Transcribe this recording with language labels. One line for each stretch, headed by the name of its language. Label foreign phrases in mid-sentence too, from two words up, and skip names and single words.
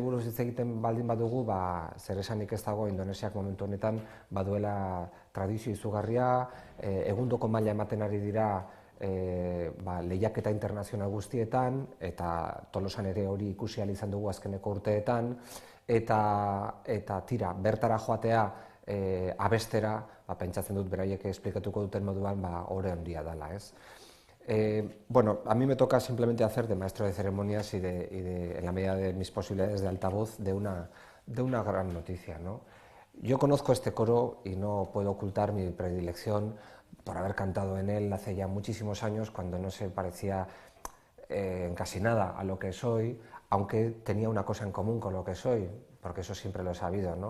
Basque: buruz hitz egiten baldin badugu, zer esanik ez dago Indonesiak momentu honetan baduela tradizio izugarria, egundoko maila ematen ari dira lehiaketa internazional guztietan, eta Tolosan ere hori ikusi ahal izan dugu azkeneko urteetan, eta tira, bertara joatea abestera, pentsatzen dut beraiek esplikatuko duten moduan, ore handia dela, ez?
Spanish: A mí me toca simplemente hacer de maestro de ceremonias y en la medida de mis posibilidades de altavoz de una gran noticia, ¿no? Yo conozco este coro y no puedo ocultar mi predilección por haber cantado en él hace ya muchísimos años, cuando no se parecía en casi nada a lo que soy, aunque tenía una cosa en común con lo que soy, porque eso siempre lo he sabido, ¿no?